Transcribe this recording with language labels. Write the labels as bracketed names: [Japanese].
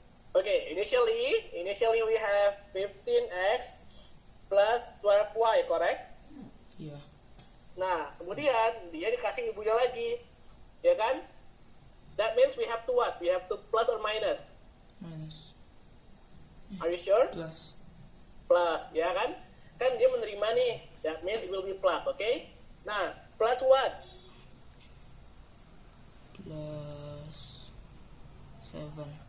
[English] Okay, initially we have 15x plus 12y, correct? Yeah. [Indonesian] Nah, kemudian dia dikasih ibunya lagi, ya kan? [English] That means we have to what? We have to plus or minus? Minus. Are you sure? Plus. Plus, ya kan? [Indonesian] Kan dia menerima nih, [English] that means it will be plus, okay? Nah, plus what? Plus 7.